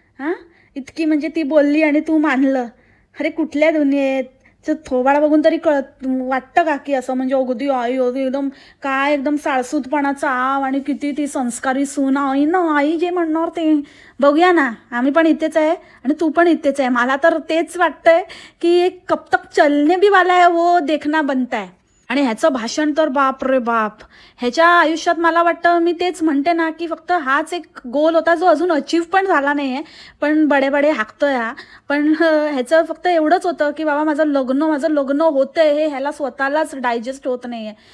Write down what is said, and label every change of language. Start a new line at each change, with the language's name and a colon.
Marathi: हां, इतकी म्हणजे ती बोलली आणि तू मानलं. अरे कुठल्या दुनियेत. थोबाडा बघून तरी वाटतं का की असं म्हणजे अगदी आई अगदी एकदम काय एकदम साळसूतपणाचा आव आणि किती ती संस्कारी सून. आई ना, आई जे म्हणणार ते बघूया ना. आम्ही पण इथेच आहे आणि तू पण इथेच आहे. मला तर तेच वाटतंय की
Hindi: एक कब तक चलने भी वाला है वो देखना बनता है.
Marathi: आणि ह्याचं भाषण तर बाप रे बाप. ह्याच्या आयुष्यात मला वाटतं, मी तेच म्हणते ना की फक्त हाच एक गोल होता जो अजून अचीव पण झाला नाही आहे, पण बडे बडे हाकतोय हा. पण ह्याचं फक्त एवढंच होतं की बाबा माझं लग्न होतंय हे ह्याला स्वतःलाच डायजेस्ट होत नाही आहे.